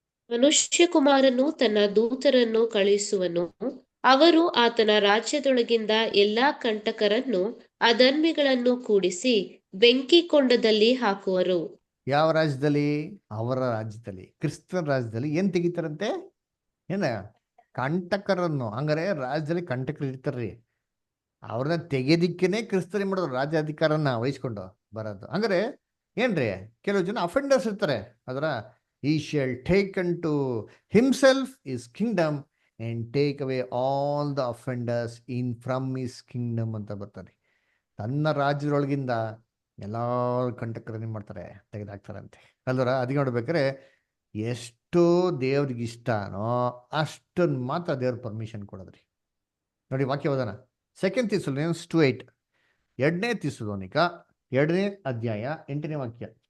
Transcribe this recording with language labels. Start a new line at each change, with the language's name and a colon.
Kannada: ಮನುಷ್ಯಕುಮಾರನು ತನ್ನ ದೂತರನ್ನು ಕಳುಹಿಸುವನು, ಅವರು ಆತನ ರಾಜ್ಯದೊಳಗಿಂದ ಎಲ್ಲಾ ಕಂಟಕರನ್ನು, ಅಧರ್ಮಿಗಳನ್ನು ಕೂಡಿಸಿ ಬೆಂಕಿ ಕೊಂಡದಲ್ಲಿ ಹಾಕುವರು. ಯಾವ ರಾಜ್ಯದಲ್ಲಿ? ಅವರ ರಾಜ್ಯದಲ್ಲಿ, ಕ್ರಿಸ್ತನ ರಾಜ್ಯದಲ್ಲಿ ಏನ್ ತೆಗಿತಾರಂತೆ? ಏನ? ಕಂಟಕರನ್ನು. ಹಂಗಾರೆ ರಾಜ್ಯದಲ್ಲಿ ಕಂಟಕರು ಇರ್ತಾರ್ರಿ. ಅವ್ರನ್ನ ತೆಗೆದಿಕ್ಕೇನೆ ಕ್ರಿಸ್ತನ್ ಏನ್ ಮಾಡೋದು? ರಾಜ್ಯಾಧಿಕಾರನ ವಹಿಸ್ಕೊಂಡು ಬರೋದು. ಹಂಗಾರೆ ಏನ್ರಿ? ಕೆಲವು ಜನ ಅಫೆಂಡರ್ಸ್ ಇರ್ತಾರೆ.
English: ಅದರ he shall take unto himself his kingdom and take away all the offenders in from his kingdom
Kannada: ಅಂತ ಬರ್ತಾರೆ. ತನ್ನ ರಾಜ್ಯದೊಳಗಿಂದ ಎಲ್ಲಾ ಕಂಟಕರನ್ನ ಮಾಡ್ತಾರೆ, ತೆಗೆದಾಕ್ತಾರಂತೆ ಅಲ್ವರ. ಅದಕ್ಕೆ ನೋಡ್ಬೇಕಾರೆ ಎಷ್ಟು ದೇವ್ರಿಗೆ ಇಷ್ಟನೋ ಅಷ್ಟನ್ನು ಮಾತ್ರ ದೇವ್ರ ಪರ್ಮಿಷನ್ ಕೊಡೋದ್ರಿ. ನೋಡಿ ವಾಕ್ಯ ಓದೋಣ. 2 ಥೆಸಲೋನಿಯನ್ಸ್ 2:8. 2ನೇ ಥೆಸಲೋನಿಕ 2ನೇ ಅಧ್ಯಾಯ 8ನೇ ವಾಕ್ಯ.